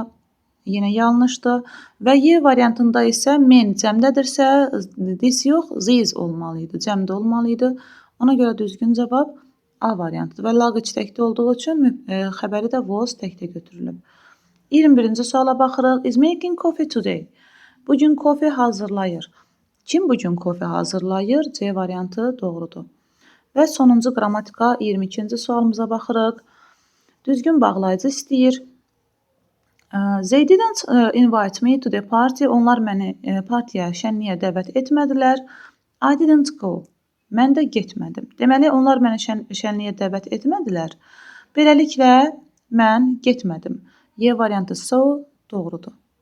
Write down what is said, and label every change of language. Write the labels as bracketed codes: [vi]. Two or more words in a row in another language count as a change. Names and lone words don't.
[az] Yenə yanlışdır. Və Y variantında isə men cəmdədirsə, this yox, these olmalıydı. Cəmdə olmalıydı. Ona görə düzgün cavab A variantıdır. Və laqıc təkdə olduğu üçün xəbəri də was təkdə götürülüb. 21-ci suala baxırıq. [en] Is making coffee today. [az] Bugün kofe hazırlayır. Kim bugün kofe hazırlayır? C variantı doğrudur. Və sonuncu qrammatika 22-ci sualımıza baxırıq. Düzgün bağlayıcı istəyir. [en] They didn't invite me to the party. [az] Onlar məni partiya, şənliyə dəvət etmədilər. [en] I didn't go. [az] Mən də getmədim. Deməli, onlar məni şənliyə dəvət etmədilər. Beləliklə, mən getmədim. Y variantı so doğrudur.